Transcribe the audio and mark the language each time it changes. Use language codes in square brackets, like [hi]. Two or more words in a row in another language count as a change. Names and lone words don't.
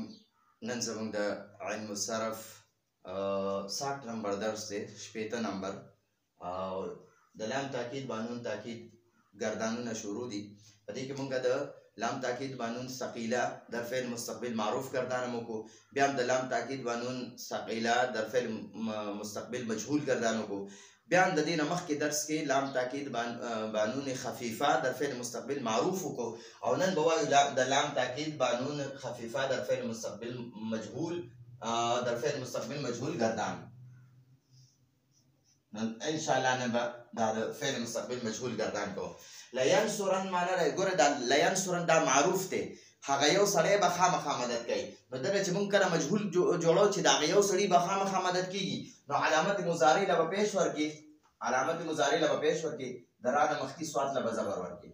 [ps] نن زموږ د علم الصرف 60 نمبر درس دی، شپېته نمبر. د لام تاکید بانون تاکید گردانونه شروع دي. په دې کې موږ د لام تاکید بانون ثقيله در فعل مستقبل معروف گردانه مو کو، بیا هم د لام تاکید بانون ثقيله در فعل مستقبل مجهول گردانه کو، بیا د دې نه مخکې درس کې لام تاکید بانون خفیفه در فعل مستقبل معروف کو، او نن به وایو د لام تاکید بانون خفیفه در فعل مستقبل مجهول گردان. [ar] ان شاء الله [ps] نن به د فعل مستقبل مجهول گردان کو. لینصرن معنی دی، ګوره دا لینصرن دا معروف دی، هغه یو سړی به خامخا مدد کوي. نو دغه چې موږ کله مجهول جوړو چې د هغه یو سړي به خامخا مدد کیږي، نو علامت مضارع له به پیش ورکړي، د را نه مخکې سواد له به زبر ورکړي.